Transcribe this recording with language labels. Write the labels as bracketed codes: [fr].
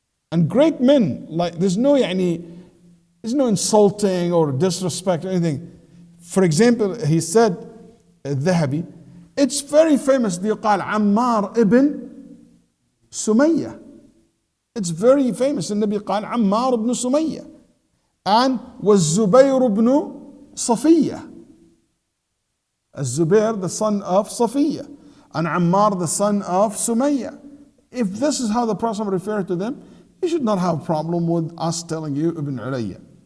[en] And great men, like there's no insulting or disrespect or anything. For example, he said, الذهبي, it's very famous, [ar] يقال [en] عمار ibn Sumayya. It's very famous. [ar] النبي قال عمار ibn Sumayya. [en] And was Zubayr ibn Safiya. Zubayr, the son of Safiya. And Ammar, the son of Sumayya. If this is how the Prophet referred to them, you should not have a problem with us telling you Ibn Ulayya.